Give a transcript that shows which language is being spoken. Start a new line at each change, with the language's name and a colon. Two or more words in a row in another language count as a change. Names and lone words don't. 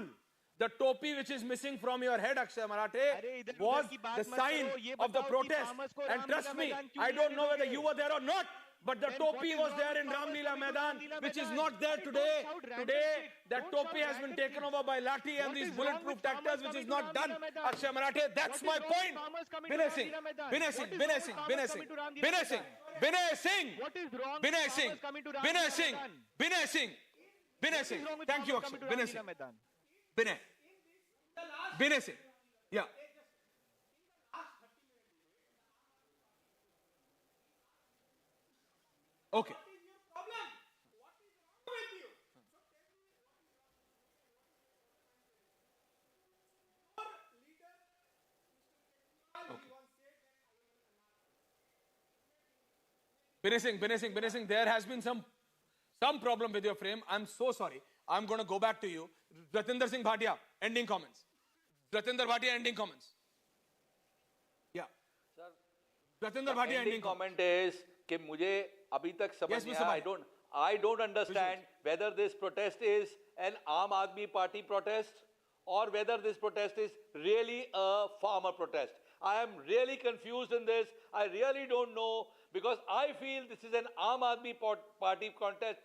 English: The topi which is missing from your head, Akshay Marathe, was the sign of the protest. And trust me, I don't know whether you were there or not, but the topi was there in Ramlila Maidan, which is not there today. Today, that topi has been taken over by lathi and these bulletproof tractors, which is not done. Akshay Marathe, that's my point. Binay Singh, Binay Singh, Binay Singh, Binay Singh, Binay Singh, Binay Singh, Binay Singh, Binay Singh, Binay Singh, Binay Singh. Thank you, Akshay. Binay Singh. Binay Singh. Yeah. Okay. Binay Singh, there has been some problem with your frame. I'm so sorry. I'm going to go back to you. Ratinder Singh Bhatia, ending comments. Ratinder Bhatia, ending comments. Yeah. Sir, Ratinder Bhatia, ending comment is
Hindi: कि मुझे अभी तक समझ नहीं आया.
English: I don't understand whether this protest is an Aam Aadmi Party protest or whether this protest is really a farmer protest. I am really confused in this. I really don't know because I feel this is an Aam Aadmi Party contest.